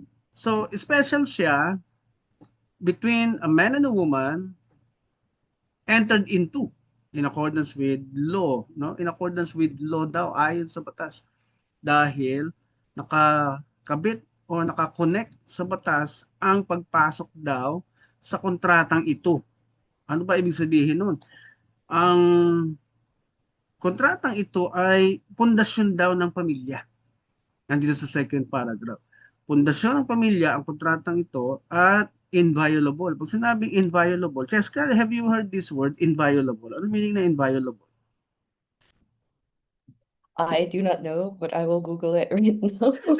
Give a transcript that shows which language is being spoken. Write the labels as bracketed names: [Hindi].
[English] So, special siya between a man and a woman entered into in accordance with law, no? In accordance with law [Filipino] daw ayon sa batas. Dahil nakakabit o nakakonect sa batas ang pagpasok daw sa kontratang ito. Ano ba ibig sabihin nun? Ang kontratang ito ay pundasyon daw ng pamilya. Nandito sa second paragraph. Pundasyon ng pamilya ang kontratang ito at inviolable. [English] Pag sinabing inviolable, Cheska, have you heard this word, inviolable? [Filipino] Ano meaning na inviolable? [English] I do not know, but I will Google it right now.